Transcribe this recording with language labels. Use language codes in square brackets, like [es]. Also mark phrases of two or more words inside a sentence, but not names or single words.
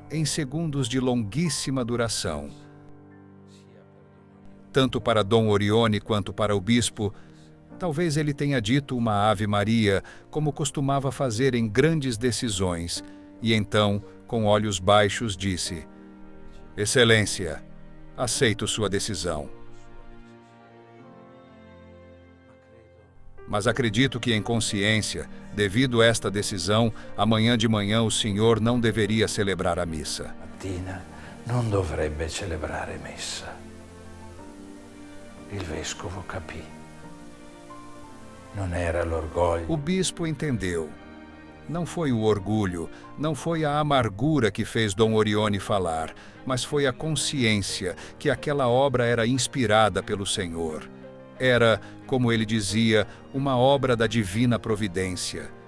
[pt] em segundos de longuíssima duração. Tanto para Dom Orione quanto para o bispo, talvez ele tenha dito uma Ave Maria, como costumava fazer em grandes decisões, e então, com olhos baixos, disse: Excelência, aceito sua decisão. Mas acredito que em consciência, devido a esta decisão, amanhã de manhã o senhor não deveria celebrar a missa. [it] Mattina non dovrebbe celebrare messa. Il vescovo capì. Non era l'orgoglio. [pt] O bispo entendeu. Não foi o orgulho, não foi a amargura que fez Dom Orione falar, mas foi a consciência que aquela obra era inspirada pelo Senhor. Era, como ele dizia, uma obra da divina providência.